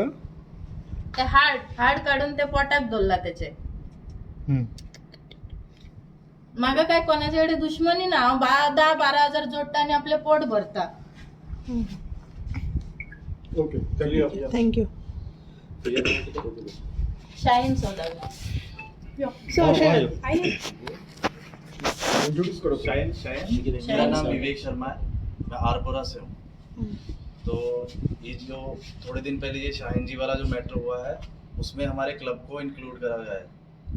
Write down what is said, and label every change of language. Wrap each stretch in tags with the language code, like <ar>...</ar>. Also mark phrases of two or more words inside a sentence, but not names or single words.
<kok>ते हाड काडून ते पोटाक धरला तेचे. म्हाका काय कोणाचे कडेन दुश्मनी ना. हांव 10-12 हजार जोडटा आनी आपलें पोट भरता.</kok> <en>Okay, thank you.</en> <hi>शाहीन सौदागर. इंट्रोड्यूस करो. मेरा नाम विवेक शर्मा है, मैं आरपुरा से हूँ. तो ये जो थोड़े दिन पहले ये शाहीन जी वाला जो मैटर हुआ है, उसमें हमारे क्लब को इंक्लूड करा गया है.</hi>